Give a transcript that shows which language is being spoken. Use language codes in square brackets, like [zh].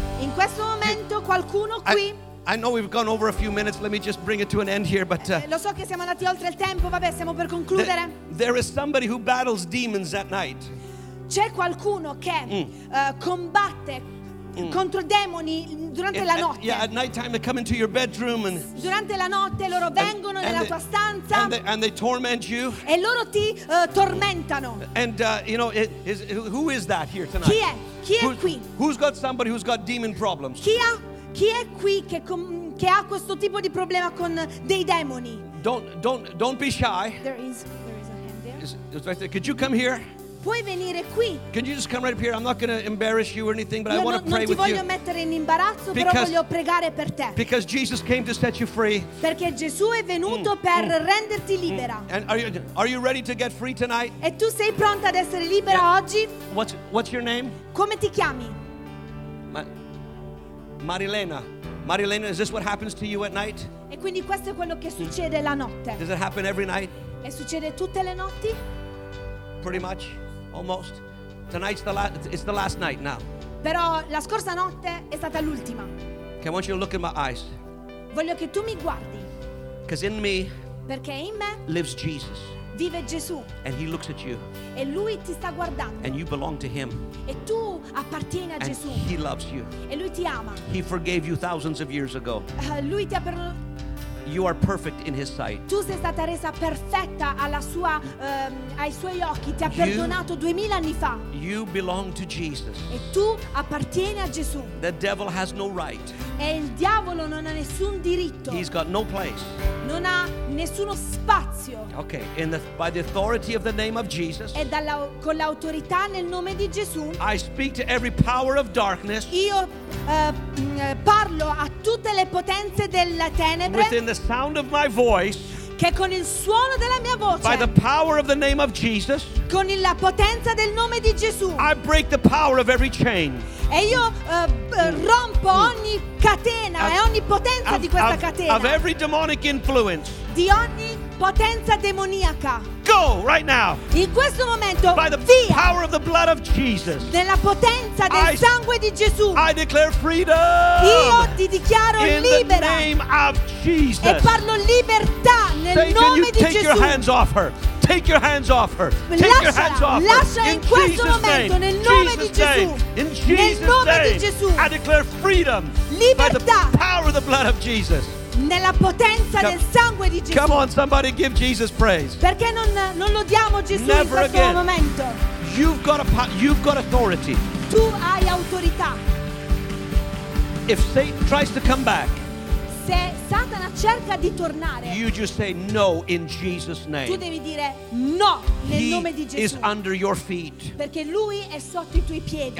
[it] In questo momento qualcuno qui. [en] I know we've gone over a few minutes. Let me just bring it to an end here. But [it] lo so che siamo andati oltre il tempo. Vabbè, siamo per concludere. [en] There is somebody who battles demons at night. [it] C'è qualcuno che combatte contro demoni durante la notte. [en] Yeah, at night time they come into your bedroom and [it] durante la notte loro vengono nella tua stanza. [en] And they torment you. [it] E loro ti tormentano. [en] And you know, who is that here tonight? [it] Chi è? Chi è qui? [en] Who's got somebody who's got demon problems? [it] Chi è qui che ha questo tipo di problema con dei demoni? [en] Don't be shy. There is a hand there. Right there. Could you come here? [it] Puoi venire qui. [en] Can you just come right up here? I'm not going to embarrass you or anything, but I want to pray with you. [it] Non ti voglio mettere in imbarazzo, però voglio pregare per te. [en] Because Jesus came to set you free. [it] Perché Gesù è venuto per renderti libera. [en] And are you ready to get free tonight? [it] E tu sei pronta ad essere libera oggi? [en] What's your name? [it] Come ti chiami? Marilena. [en] Marilena, is this what happens to you at night? [it] E quindi questo è quello che succede la notte. [en] Does it happen every night? [it] E succede tutte le notti? [en] Pretty much. Almost. Tonight's the last. It's the last night now. [it] Però la scorsa notte è stata l'ultima. [en] Okay, I want you to look in my eyes. [it] Voglio che tu mi guardi. [en] Because in me. [it] Perché in me. [en] Lives Jesus. [it] Vive Gesù. [en] And he looks at you. [it] E lui ti sta guardando. [en] And you belong to him. [it] E tu appartieni a Gesù. [en] And he loves you. [it] E lui ti ama. [en] He forgave you thousands of years ago. [it] Lui ti ha per. [en] You are perfect in his sight. [it] Tu sei stata resa perfetta alla sua ai suoi occhi. Ti ha perdonato 2000 anni fa. [en] You belong to Jesus. [it] E tu appartieni a Gesù. [en] The devil has no right. [it] E il diavolo non ha nessun diritto. [en] He's got no place. [it] Non ha nessuno spazio. [en] Okay, by the authority of the name of Jesus. [it] E con l'autorità nel nome di Gesù. [en] I speak to every power of darkness. [it] Io parlo a tutte le potenze della tenebre. [en] Within the sound of my voice. [it] Che con il suono della mia voce. [en] By the power of the name of Jesus. [it] Con la potenza del nome di Gesù. [en] I break the power of every chain. [it] E io rompo ogni catena e ogni potenza di questa catena. [en] Of every demonic influence. [it] Di ogni potenza demoniaca. [en] Go right now. [it] In questo momento. [en] By the power of the blood of Jesus. [it] Nella potenza del sangue di Gesù. [en] I declare freedom. [it] Io ti dichiaro libera. [en] In the name of Jesus. [it] E parlo libertà nel nome di Gesù. [en] Take your hands off her. Take your hands off her. Take your hands off her. [it] Lasciala in questo momento nel nome di Gesù. [en] In Jesus' name. [it] Nel nome di Gesù. [en] I declare freedom. [it] Libertà. [en] By the power of the blood of Jesus. [it] Nella potenza del sangue di Gesù. [en] Come on, somebody give Jesus praise. [it] Perché non lo diamo Gesù [en] Never [it] in questo [en] again. [it] Momento? [en] You've got authority. [it] Tu hai autorità. [en] If Satan tries to come back. [it] Se Satana cerca di tornare. [en] You just say no in Jesus' name. [it] Tu devi dire no nel nome di Gesù. [en] He is under your feet. [it] Perché lui è sotto i tuoi piedi.